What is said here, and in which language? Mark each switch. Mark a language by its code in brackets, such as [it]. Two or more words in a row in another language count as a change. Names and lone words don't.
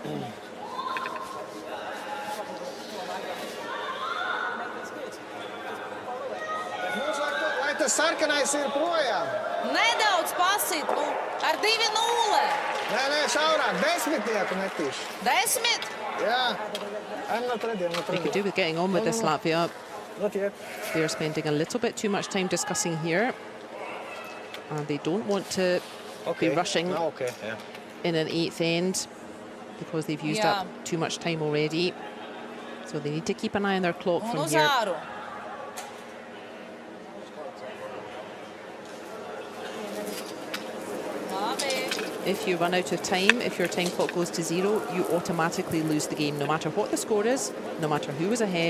[lv] Mums vajag to, lai tas sarkanais ir projām. Nedaudz pasit, ar 2-0. Nē, šaurāk, 10 netīši. 10? Jā. [en] I'm not ready, I'm not They ready. could do with getting on with this, Latvia. Not yet. They're spending a little bit too much time discussing here. And they don't want to be rushing No, okay, yeah. in an 8th end because they've used up too much time already. So they need to keep an eye on their clock from here. If you run out of time, if your time clock goes to 0, you automatically lose the game, no matter what the score is, no matter who is ahead.